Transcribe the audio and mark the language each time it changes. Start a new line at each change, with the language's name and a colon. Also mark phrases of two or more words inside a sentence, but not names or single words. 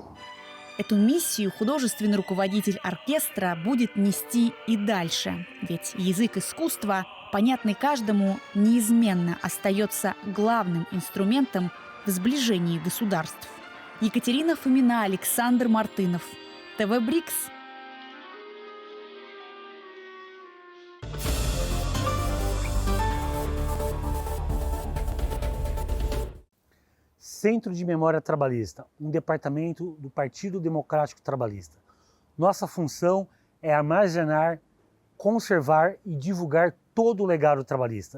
Russian: Эту миссию художественный руководитель оркестра будет нести и дальше. Ведь язык искусства, понятный каждому, неизменно остается главным инструментом в сближении государств. Екатерина Фомина, Александр Мартынов. ТВ Брикс.
Portuguese: Centro de Memória Trabalhista, departamento do Partido Democrático Trabalhista. Nossa função é armazenar, conservar e divulgar todo o legado trabalhista.